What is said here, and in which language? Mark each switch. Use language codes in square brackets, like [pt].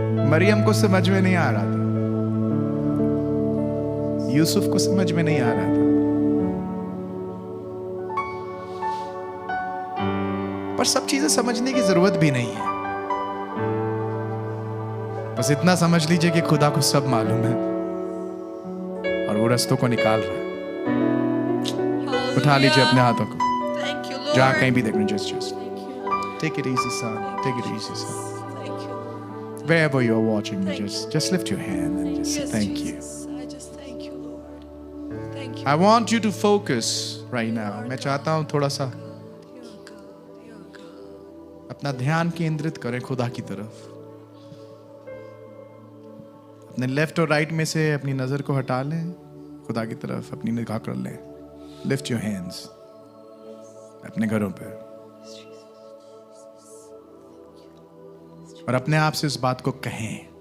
[hi] मरियम को समझ में नहीं आ रहा था, यूसुफ को समझ में नहीं आ रहा था, पर सब चीजें समझने की जरूरत भी नहीं है। बस इतना समझ लीजिए कि खुदा को सब मालूम है और वो रास्तों को निकाल रहा है। उठा लीजिए अपने हाथों को, [en] Thank you, [hi] जहां [en] Lord. [hi] कहीं भी देखना, [en] just take it easy, son. Take it easy, son. Thank you, Lord. Wherever you're watching me, just lift your hand and just say Yes, thank you. Jesus. I just thank you, Lord. Thank you. I want you to focus right now. [hi] मैं चाहता हूँ थोड़ा सा [en] You're God. You're God. [hi] अपना ध्यान केंद्रित करें खुदा की तरफ। अपने लेफ्ट और राइट में से अपनी नजर को हटा लें, खुदा की तरफ अपनी निगाह कर लें। [en] lift your hands [hi] अपने घरों पे और अपने आप से इस बात को कहें।